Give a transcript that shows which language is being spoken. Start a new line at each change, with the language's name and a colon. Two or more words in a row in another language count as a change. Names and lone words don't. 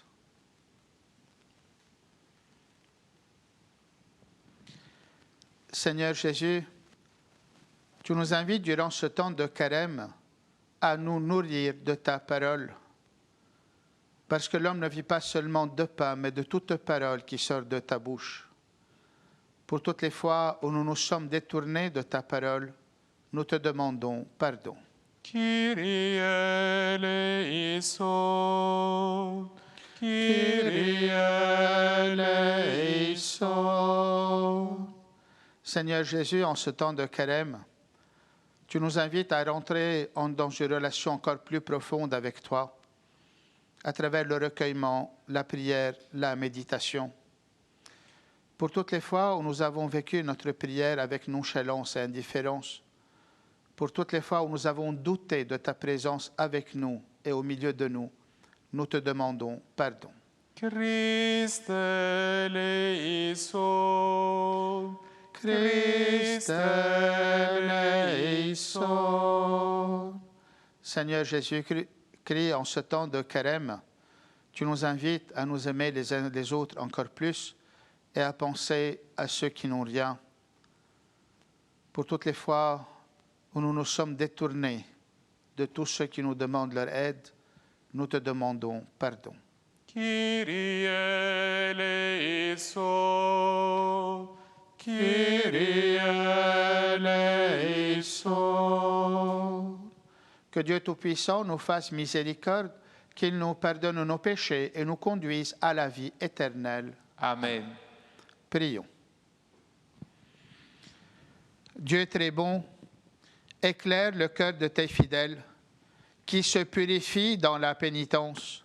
French: Seigneur Jésus, tu nous invites durant ce temps de carême à nous nourrir de ta parole, parce que l'homme ne vit pas seulement de pain, mais de toute parole qui sort de ta bouche. Pour toutes les fois où nous nous sommes détournés de ta parole, nous te demandons pardon.
Greek: Κύριε ἐλέησον, Κύριε ἐλέησον.
French: Seigneur Jésus, en ce temps de carême, tu nous invites à rentrer dans une relation encore plus profonde avec toi, à travers le recueillement, la prière, la méditation. Pour toutes les fois où nous avons vécu notre prière avec nonchalance et indifférence, pour toutes les fois où nous avons douté de ta présence avec nous et au milieu de nous, nous te demandons pardon.
Greek: Χριστὲ ἐλέησον, Χριστὲ ἐλέησον.
French: Seigneur Jésus-Christ, en ce temps de carême, tu nous invites à nous aimer les uns les autres encore plus et à penser à ceux qui n'ont rien. Pour toutes les fois où nous nous sommes détournés de tous ceux qui nous demandent leur aide, nous te demandons pardon.
Greek: Κύριε ἐλέησον, Κύριε ἐλέησον.
French: Que Dieu Tout-Puissant nous fasse miséricorde, qu'il nous pardonne nos péchés et nous conduise à la vie éternelle. Amen. Prions. Dieu très bon, éclaire le cœur de tes fidèles qui se purifient dans la pénitence.